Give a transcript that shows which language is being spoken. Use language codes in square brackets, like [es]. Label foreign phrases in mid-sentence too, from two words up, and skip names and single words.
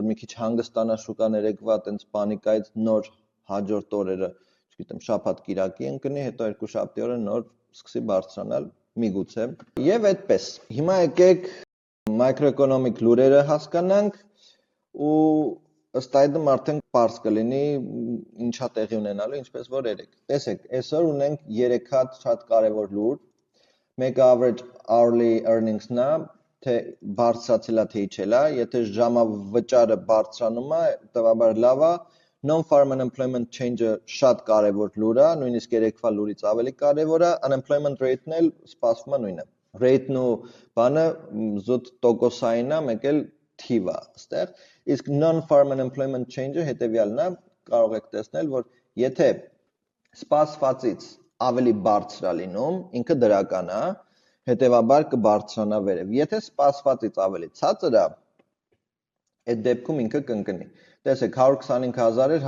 [hy] մի քիչ հանգստանա շուկան երեկվա տենց պանիկայից նոր հաջորդ օրերը, չգիտեմ, շաբաթ-կիրակի ընկնի, հետո երկու շաբթի օրը նոր սկսի բարձրանալ, միգուցե։ Եվ այդպես։ Հիմա եկեք մակրոէկոնոմիկ լուրերը հասկանանք ու ըստ այդմ արդեն պարզ կլինի ինչա տեղի ունենալու, ինչպես որ երեք։ Տեսեք, այսօր ունենք 3 հատ շատ կարևոր լուր։ Մեկը [en] average hourly earnings- [hy] ն է, թե բարձրացել է, թե իջել է, եթե ժամավճարը բարձրանում է, տվաբար լավ է, [en] non-farm unemployment change- [hy] ը շատ կարևոր լուր է, նույնիսկ երեկվա լուրից ավելի կարևոր է, [en] unemployment rate- [hy] ն էլ սպասվում է նույնը։ Rate-ն ու բանը զուտ տոկոսային է, մեկ էլ թիվ է այստեղ, իսկ [en] non-farm unemployment change- [hy] ը հետևյալն է, կարող եք տեսնել, որ եթե սպասվածից ավելի բարձր է լինում, ինքը դրական է, հետևաբար կբարձրանա վերև։ Եթե սպասվածից ավելի ցածր է, այդ դեպքում ինքը կընկնի։ Տեսեք, 125,000 էր,